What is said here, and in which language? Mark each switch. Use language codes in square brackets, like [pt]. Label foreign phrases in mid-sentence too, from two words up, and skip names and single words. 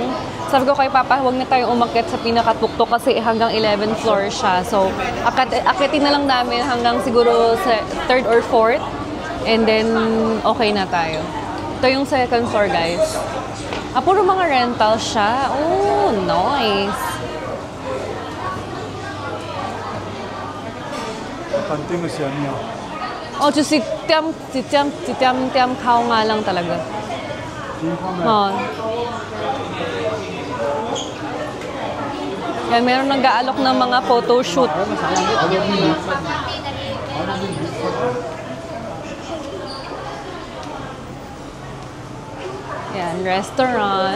[tl] Sabi ko kay Papa, huwag na tayong umakyat sa pinakatuktok kasi hanggang 11th floor siya. So, akitin na lang namin hanggang siguro sa 3rd or 4th. [en] And then, [tl] okay na tayo. Ito yung [en] second floor, [tl] guys. Puro mga rental siya. [en] Oh, nice. [yue] 反正嘅什麼？ [tl] Oh, just si Tiam Khao nga lang talaga. Oh. Yan, meron nag-aalok ng mga photoshoot. Yan, restaurant.